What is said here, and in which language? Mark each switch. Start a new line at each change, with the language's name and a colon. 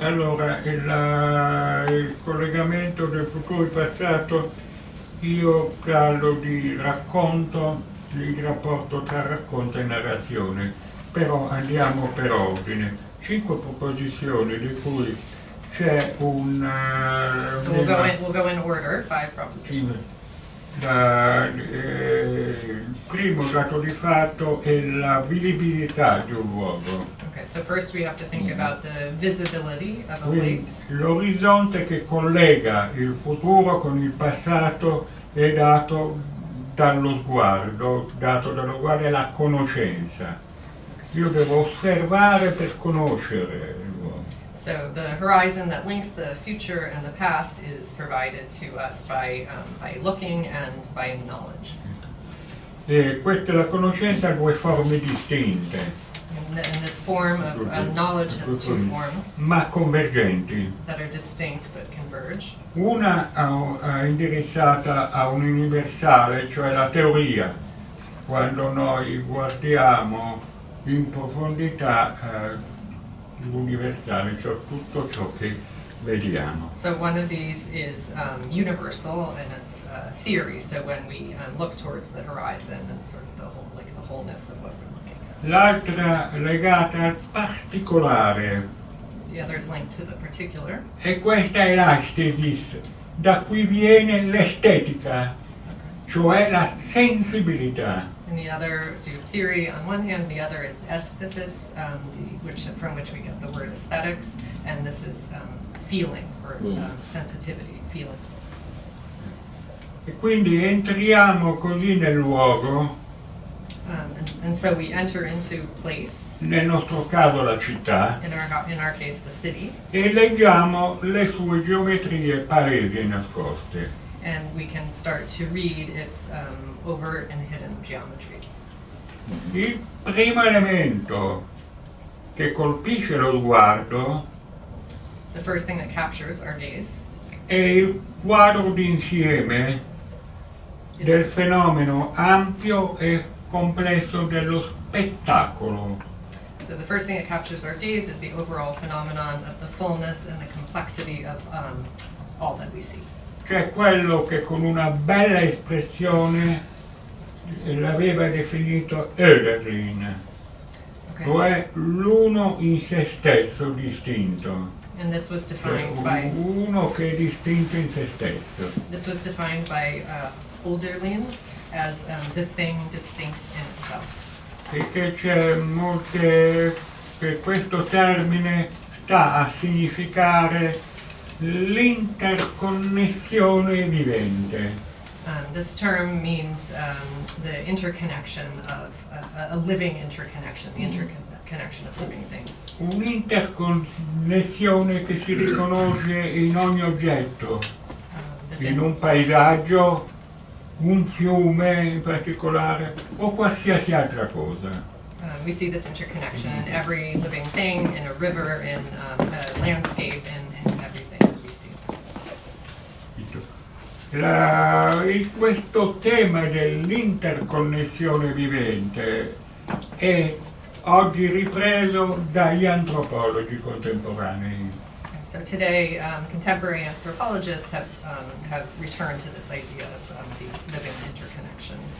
Italian: Allora, il collegamento del futuro e passato, io parlo di racconto, il rapporto tra racconto e narrazione, però andiamo per ordine. 5 proposizioni di cui c'è un...
English: So we'll go in order, 5 propositions.
Italian: Il primo dato di fatto è la vivibilità di un luogo.
English: Okay, so first we have to think about the visibility of a
Italian: Quindi,
English: place.
Italian: l'orizzonte che collega il futuro con il passato è dato dallo sguardo e la conoscenza. Io devo osservare per conoscere il luogo.
English: So the horizon that links the future and the past is provided to us by looking and by knowledge.
Italian: E questa è la conoscenza ha 2 forme distinte,
English: And this form of knowledge has 2 forms
Italian: ma convergenti.
English: that are distinct but converge.
Italian: Una indirizzata a un universale, cioè la teoria, quando noi guardiamo in profondità l'universale, cioè tutto ciò che vediamo.
English: So one of these is universal, and it's theory. So when we look towards the horizon and sort of the wholeness of what we're looking at.
Italian: L'altra legata al particolare,
English: The other is linked to the particular.
Italian: e questa è l'aesthesis, da cui viene l'estetica, cioè la sensibilità.
English: And the other, so you have theory on one hand, the other is aesthesis, from which we get the word aesthetics, and this is feeling, or sensitivity, feeling.
Italian: E quindi entriamo così nel luogo,
English: And so we enter into place,
Italian: nel nostro caso la città,
English: in our case the city,
Italian: e leggiamo le sue geometrie palesi e nascoste.
English: and we can start to read its overt and hidden geometries.
Italian: Il primo elemento che colpisce lo sguardo
English: The first thing that captures our gaze
Italian: è il quadro d'insieme
English: is
Italian: del fenomeno ampio e complesso dello spettacolo.
English: So the first thing that captures our gaze is the overall phenomenon of the fullness and the complexity of all that we see.
Italian: Cioè quello che con una bella espressione l'aveva definito Oederlin,
English: Okay,
Italian: cioè l'uno in se stesso distinto,
English: and this was
Italian: cioè
English: defined by
Italian: uno che è distinto in se stesso.
English: Hölderlin as the thing distinct in itself.
Italian: E che che questo termine sta a significare l'interconnessione vivente.
English: This term means the interconnection of a living interconnection, the interconnection of living things.
Italian: Un'interconnessione che si riconosce in ogni oggetto,
English: This
Italian: in un paesaggio, un fiume in particolare o qualsiasi altra cosa.
English: we see this interconnection in every living thing, in a river, in a landscape, in everything that we see.
Italian: Questo tema dell'interconnessione vivente è oggi ripreso dagli antropologi contemporanei.
English: So today, contemporary anthropologists have returned to this idea of the living interconnection.